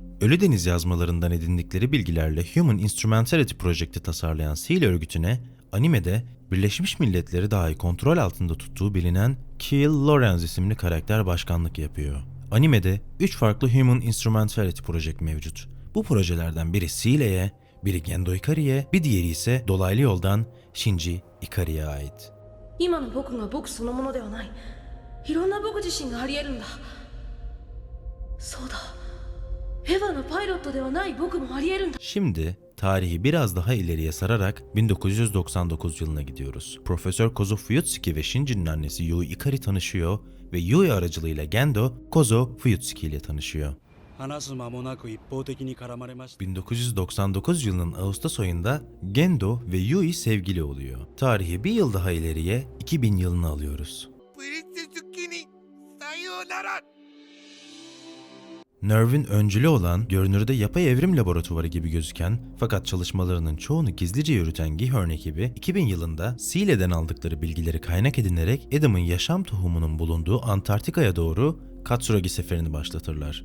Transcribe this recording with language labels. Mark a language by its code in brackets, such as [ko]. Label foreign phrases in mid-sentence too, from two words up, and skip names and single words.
[tr] Ölüdeniz yazmalarından edindikleri bilgilerle Human Instrumentality Project'i tasarlayan Seele örgütüne animede Birleşmiş Milletleri dahi kontrol altında tuttuğu bilinen Keel Lorenz isimli karakter başkanlık yapıyor. Animede 3 farklı Human Instrumentality Project mevcut. Bu projelerden biri Seele'ye, biri Gendo Ikari'ye, bir diğeri ise dolaylı yoldan Shinji Ikari'ye ait. [ja] 今の僕が僕そのものではない。いろんな僕自身があり得るんだ。そうだ。エヴァのパイロットではない僕もあり得るんだ。 [tr] Şimdi tarihi biraz daha ileriye sararak 1999 yılına gidiyoruz. Profesör Kozo Fuyutsuki ve Shinji'nin annesi Yui Ikari tanışıyor ve Yui aracılığıyla Gendo, Kozo Fuyutsuki ile tanışıyor. [ja] 話す間もなく一方的に絡まれました。 [tr] 1999 yılının Ağustos ayında Gendo ve Yui sevgili oluyor. Tarihi bir yıl daha ileriye 2000 yılını alıyoruz. Nerv'in öncülü olan, görünürde yapay evrim laboratuvarı gibi gözüken fakat çalışmalarının çoğunu gizlice yürüten Gihern ekibi 2000 yılında Seele'den aldıkları bilgileri kaynak edinerek Adam'ın yaşam tohumunun bulunduğu Antarktika'ya doğru Katsuragi seferini başlatırlar.